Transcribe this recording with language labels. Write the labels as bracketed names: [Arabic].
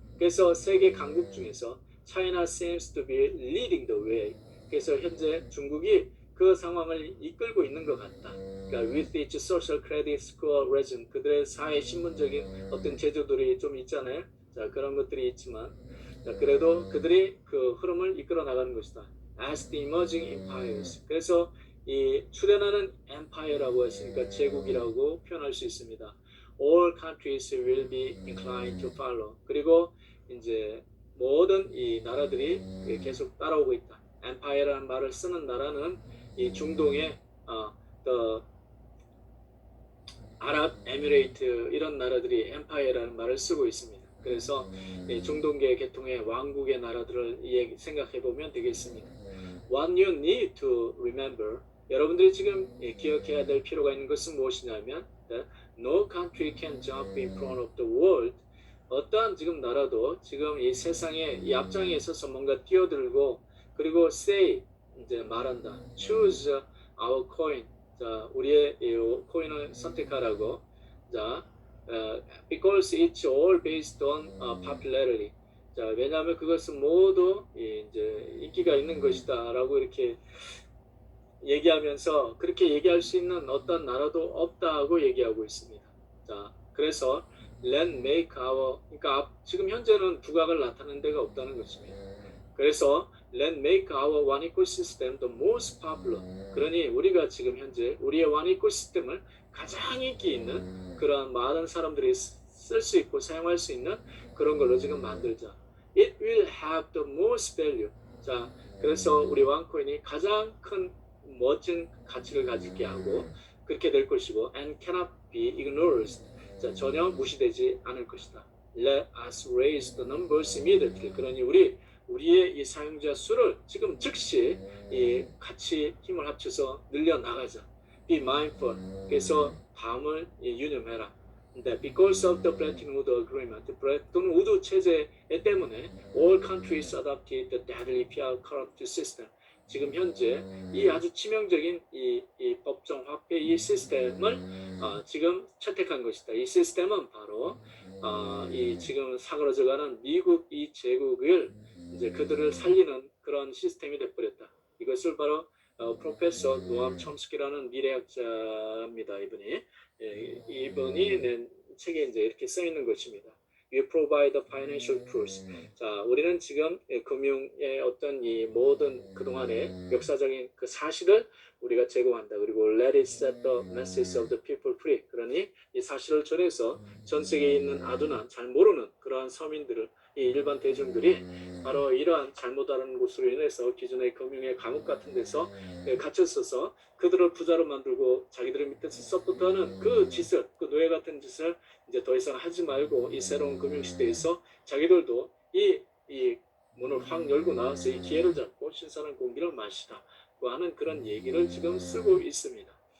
[Korean] 그래서 세계 강국 중에서 [English] China seems to be leading the way. [Korean] 그래서 현재 중국이 그 상황을 이끌고 있는 것 같다. 그러니까 [English] with its social credit score regime, [Korean] 그들의 사회 신문적인 어떤 제도들이 좀 있잖아요. 자, 그런 것들이 있지만, 자, 그래도 그들이 그 흐름을 이끌어 나가는 것이다. [English] As the emerging empires. [Korean] 그래서 이 출현하는 empire라고 했으니까 제국이라고 표현할 수 있습니다. [English] All countries will be inclined to follow. [Korean] 그리고 이제 모든 이 나라들이 계속 따라오고 있다. empire라는 말을 쓰는 나라는 이 중동의 아랍에미레이트 이런 나라들이 empire라는 말을 쓰고 있습니다. 그래서 중동계 계통의 왕국의 나라들을 생각해 보면 되겠습니다. [English] What you need to remember, [Korean] 여러분들이 지금 기억해야 될 필요가 있는 것은 무엇이냐면 [English] No country can jump in front of the world. [Korean] 어떠한 지금 나라도 지금 이 세상에 이 앞장에 있어서 뭔가 뛰어들고 그리고 say 이제 말한다. [English] Choose our coin. [Korean] 자, 우리의 이 코인을 선택하라고. [English] 자, because it's all based on popularity. [Korean] 자, 왜냐하면 그것은 모두 이제 인기가 있는 것이다라고 이렇게 얘기하면서 그렇게 얘기할 수 있는 어떤 나라도 없다고 얘기하고 있습니다. 자, 그래서 [English] Let's make our, [Korean] 그러니까 지금 현재는 두각을 나타내는 데가 없다는 것입니다. 그래서 [English] Let's make our one ecosystem the most popular. [Korean] 그러니 우리가 지금 현재 우리의 one ecosystem을 가장 인기 있는 그런 많은 사람들이 쓸 수 있고 사용할 수 있는 그런 걸로 지금 만들자. [English] It will have the most value. [Korean] 자, 그래서 우리 원코인이 가장 큰 멋진 가치를 가지게 하고 그렇게 될 것이고 [English] and cannot be ignored. [Korean] 자, 전혀 무시되지 않을 것이다. [English] Let us raise the numbers immediately. [Korean] 그러니 우리의 이 사용자 수를 지금 즉시 이 같이 힘을 합쳐서 늘려 나가자. [English] Be mindful. [Korean] 그래서 다음을 유념해라. [English] Because of the Bretton Woods Agreement, [Korean] 브레튼 우드 체제 때문에 [English] all countries adopted the deadly fiat currency system. [Korean] 지금 현재 이 아주 치명적인 이 법정 화폐 이 시스템을 지금 채택한 것이다. 이 시스템은 바로 이 지금 사그러져가는 미국 이 제국을 이제 그들을 살리는 그런 시스템이 돼버렸다. 이것을 바로 프로페서 노암 첨스키라는 미래학자입니다. 이분이 낸 책에 이제 이렇게 써 있는 것입니다. [English] We provide the financial tools. [Korean] 자, 우리는 지금 금융의 어떤 이 모든 그동안의 역사적인 그 사실을 우리가 제공한다. 그리고 [English] let it set the message of the people free. [Korean] 그러니 이 사실을 전해서 전 세계에 있는 아두나 잘 모르는 그러한 서민들을 이 일반 대중들이 바로 이러한 잘못 아는 것으로 인해서 기존의 금융의 감옥 같은 데서 갇혔어서 그들을 부자로 만들고 자기들의 밑에서 서포트하는 그 짓을, 그 노예 같은 짓을 이제 더 이상 하지 말고 이 새로운 금융 시대에서 자기들도 이 문을 확 열고 나와서 이 기회를 잡고 신선한 공기를 마시라고 하는 그런 얘기를 지금 쓰고 있습니다.